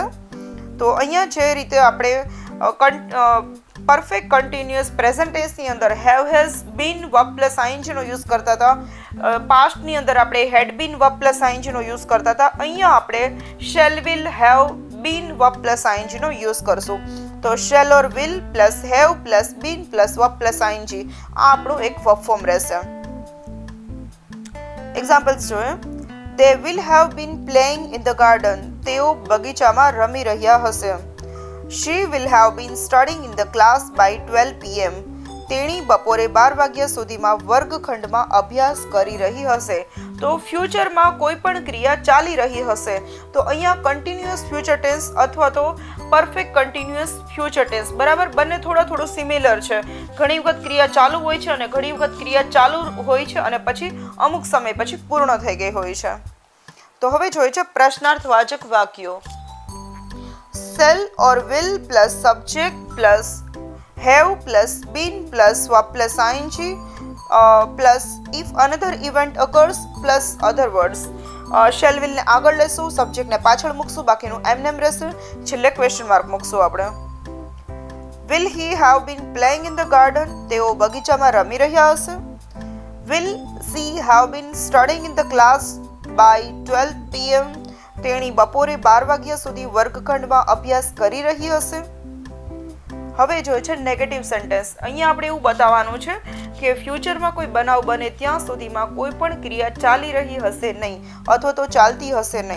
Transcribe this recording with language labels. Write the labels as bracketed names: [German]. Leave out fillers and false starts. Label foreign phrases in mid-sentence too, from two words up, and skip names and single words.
[Gujarati] તો અહીંયા જે રીતે આપણે [English] perfect continuous present [Gujarati] ટેન્સની અંદર [English] have has been verb plus [Gujarati] આઈએનજીનો યુઝ કરતા હતા, પાસ્ટની અંદર આપણે [English] had been verb plus [Gujarati] આઈએનજીનો યુઝ કરતા હતા, અહીંયા આપણે [English] shall will have been verb plus [Gujarati] આઈએનજીનો યુઝ કરશું. તો [English] shall or will plus have plus been plus verb plus [Gujarati] આઈએનજી આ આપણું એક [English] verb form [Gujarati] રહેશે. એક્ઝામ્પલ્સ જોઈએ. [English] They will have been playing in the garden. [Gujarati] તેઓ બગીચામાં રમી રહ્યા હશે. [English] She will have been studying in the class by 12 p.m. [Gujarati] તેણી બપોરે 12 વાગ્યા સુધીમાં વર્ગખંડમાં અભ્યાસ કરી રહી હશે. તો ફ્યુચરમાં કોઈ પણ ક્રિયા ચાલી રહી હશે તો અહીંયા [English] continuous future tense [Gujarati] અથવા તો [English] perfect continuous future tense [Gujarati] બરાબર બંને થોડું સિમિલર છે. ઘણી વખત ક્રિયા ચાલુ હોય છે અને ઘણી વખત ક્રિયા ચાલુ હોય છે અને પછી અમુક સમય પછી પૂર્ણ થઈ ગઈ હોય છે. તો હવે જોઈએ છે પ્રશ્નાર્થવાચક વાક્યો. [English] Shall or will plus subject plus have plus been plus verb plus ing plus if another event occurs plus other words. shall will [Gujarati] ને આગળ લેશું, સબ્જેક્ટ ને પાછળ મૂકશું, બાકીનું એમનેમ રહેશે, છેલ્લે [English] question mark [Gujarati] મૂકશું આપણે. [English] Will he have been playing in the garden? [Gujarati] તેઓ બગીચામાં રમી રહ્યા હશે. [English] Will she have been studying in the class by 12 p.m. [Gujarati] તેણી બપોરે 12 વાગ્યા સુધી વર્ગખંડમાં અભ્યાસ કરી રહી હશે. હવે જોઈએ છે [English] negative sentence. [Gujarati] અહીંયા આપણે એવું બતાવવાનું છે કે ફ્યુચરમાં કોઈ બનાવ બને ત્યાં સુધીમાં કોઈ પણ ક્રિયા ચાલી રહી હશે નહીં અથવા તો ચાલતી હશે નહીં.